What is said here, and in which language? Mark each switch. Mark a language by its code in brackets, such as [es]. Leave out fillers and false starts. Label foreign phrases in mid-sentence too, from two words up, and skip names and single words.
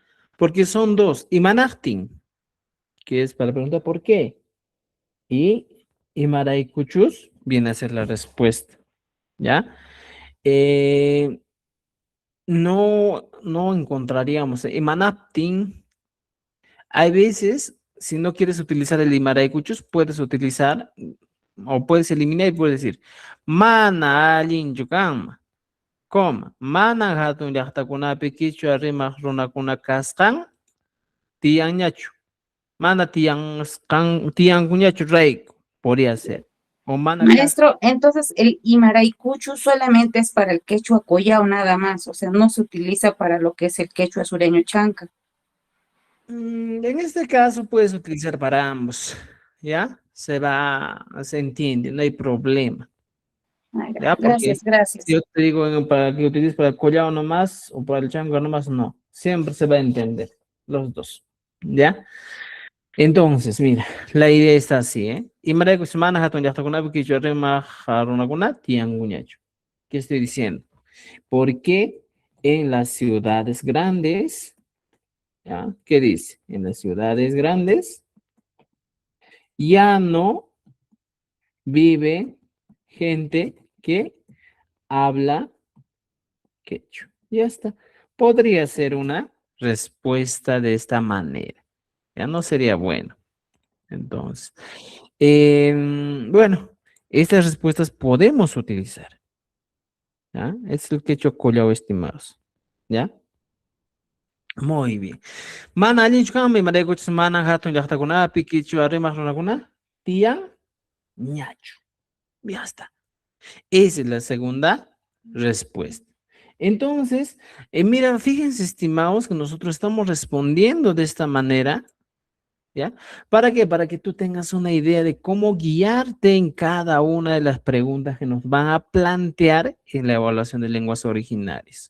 [es] Porque son dos, Imanachtin, que es para preguntar por qué, y Imaraicuchus viene a ser la respuesta, ¿ya? Eh, no encontraríamos Imanaptin. Hay veces, si no quieres utilizar el Imaraicuchus, puedes utilizar o puedes eliminar y puedes decir [qu] Mana alin yukama, coma, mana hatun llaqtakunapi kichwa rimaq runakuna kasqan tiyanñachu, mana tiyankuñachu rayku, [es] podría ser. [qu] O mana kas. [es] Maestro, entonces el Imaraicuchu solamente es para el quechua collao nada más, o sea, no se utiliza para lo que es el quechua sureño chanca. En este caso puedes utilizar para ambos, ¿ya? Se entiende, no hay problema, Ay, ¿ya? gracias, Porque si gracias. yo te digo para que utilices para el collao nomás o para el chango nomás, no. Siempre se va a entender, los dos, ¿ya? Entonces, mira, la idea está así, ¿eh? [qu] Imaraiku semana hatun llaqtakunapi kichwarima harunakuna tiyankuñachu. [es] ¿Qué estoy diciendo? Porque en las ciudades grandes, ¿ya? ¿Qué dice? En las ciudades grandes ya no vive gente que habla quechua. Ya está. Podría ser una respuesta de esta manera. Ya no sería bueno. Entonces, bueno, estas respuestas podemos utilizar. ¿Ya? Es el quechua collao, estimados. ¿Ya? Muy bien. [qu] Mana allinchukami maraykuchis mana hatun llaqtakunapi kichwa rimaq runakuna tiyan ñachu. [es] Ya está. Esa es la segunda respuesta. Entonces, mira, fíjense, estimados, que nosotros estamos respondiendo de esta manera, ¿ya? ¿Para qué? Para que tú tengas una idea de cómo guiarte en cada una de las preguntas que nos van a plantear en la evaluación de lenguas originarias.